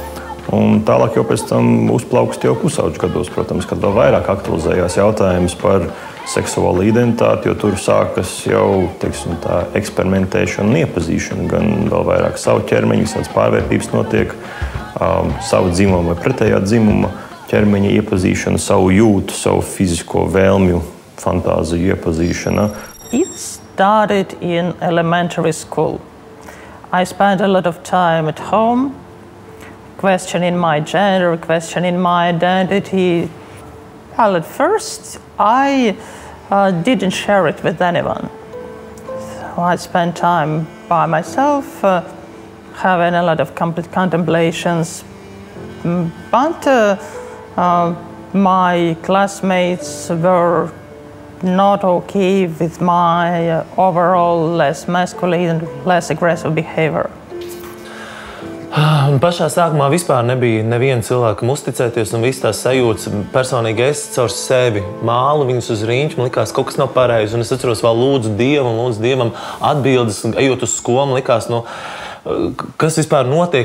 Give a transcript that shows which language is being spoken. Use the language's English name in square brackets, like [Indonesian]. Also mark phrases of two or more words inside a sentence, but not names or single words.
[Latvian] Un tālāk jau pēc tam uzplaukst jau pusauģu gados, protams, kad vēl vairāk aktualizējās jautājums par seksuālo identitāti, jo tur sākas jau, tā eksperimentēšana un iepazīšana, gan vēl vairāk savu ķermeņu, visādas pārvērtības notiek, savu dzimumu vai pretējā dzimuma ķermeņa iepazīšana, savu jūtu, savu fizisko vēlmju, fantāziju iepazīšana. [English] It started in elementary school. I spent a lot of time at home, questioning my gender, questioning my identity. Well, at first, I didn't share it with anyone. So I spent time by myself, having a lot of contemplations. But my classmates were not okay with my overall less masculine, less aggressive behavior. [Latvian] Un pašā sākumā vispār nebija neviena cilvēkam uzticēties, un viss tās sajūtas personīgi es caur sevi mālu viņus uz rīņķi. Man likās, kaut kas nav pareizi, un es atceros vēl lūdzu Dievam atbildes, ejot uz skolu, man likās, kas vispār notiek.